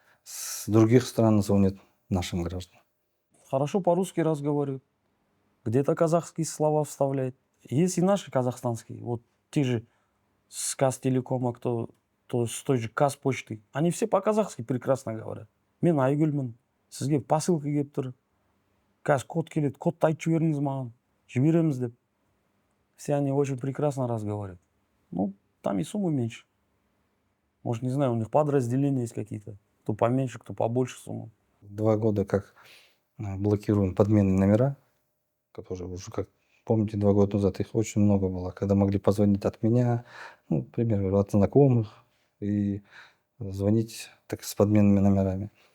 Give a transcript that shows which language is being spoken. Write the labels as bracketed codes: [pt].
[ru] С других стран звонят нашим гражданам. Хорошо по-русски разговаривают. Где-то казахские слова вставляет. Есть и наши казахстанские. Вот те же с Казтелекома, кто то с той же Казпочты. Они все по-казахски прекрасно говорят. [kk] Мен Айгүлмін. Сізге посылка келіп тұр. Қазір код келеді. Кодты айтып жіберіңіз маған. Жібереміз деп. [ru] Все они очень прекрасно разговаривают. Ну, там и суммы меньше. Может, не знаю, у них подразделения есть какие-то. Кто поменьше, кто побольше суммы. 2 года как блокируем подменные номера, которые уже, как помните, 2 года назад их очень много было, когда могли позвонить от меня, ну, к примеру, от знакомых, и звонить так с подменными номерами.